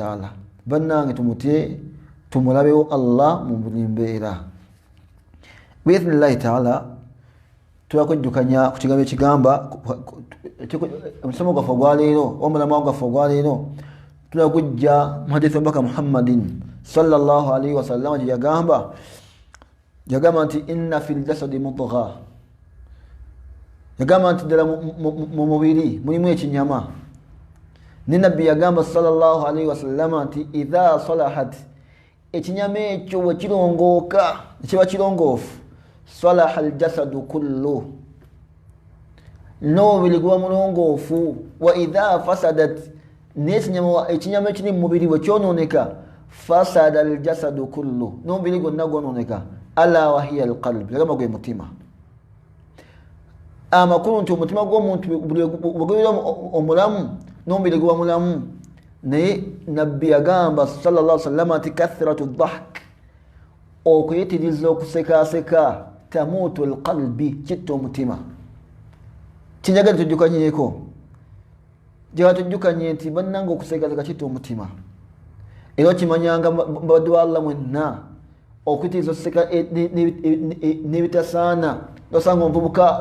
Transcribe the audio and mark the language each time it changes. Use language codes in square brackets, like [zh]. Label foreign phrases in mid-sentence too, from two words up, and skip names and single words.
[lg] ta'ala bannange tumutye tumulabewo Allah mu buli mbeera [ar] بإذن الله تعالى [lg] twakujjukanya ku kigambo ekigamba omusomo gwaffe ogwaleero omulamwa gwaffe ogwaleero tulagujja mu hadithi omubaka Muhammadin [ar] صلى الله عليه وسلم [lg] gye yagamba nti [ar] إن في الجسد مضغة [lg] yagamba nti ddala mu mubiri mulimu ekinyama ne nabbi yagamba [ar] صلى الله عليه وسلم [lg] nti [ar] إذا صلحت [lg] ekinyama ekyo bwe kirongooka kiba kirongoofu [ar] صلح الجسد كله [lg] n'omubiri guba mulongoofu [ar] وإذا فسدت [lg] ekinyama ekiri mu mubiri bwe kyonooneka [ar] فسد الجسد كله [lg] n'omubiri gwonna gwonooneka [ar] ألا وهي القلب [lg] yagamba gwe mutima amakulu nti omutima gw'omuntu bwegubeera omulamu n'omubiri guba mulamu naye nabbi yagamba [ar] صلى الله عليه وسلم [lg] nti [ar] كثرة الضحك [lg] okuyitiriza okusekaseka [ar] تميت القلب [lg] kitta omutima kinjagala tujjukanyeko jala tujjukanye nti bannanga okusekaseka kitta omutima era okimanyanga baddu ba Allah mwenna okuyitiriza okuseka n'ebitasaana nosanga omuvubuka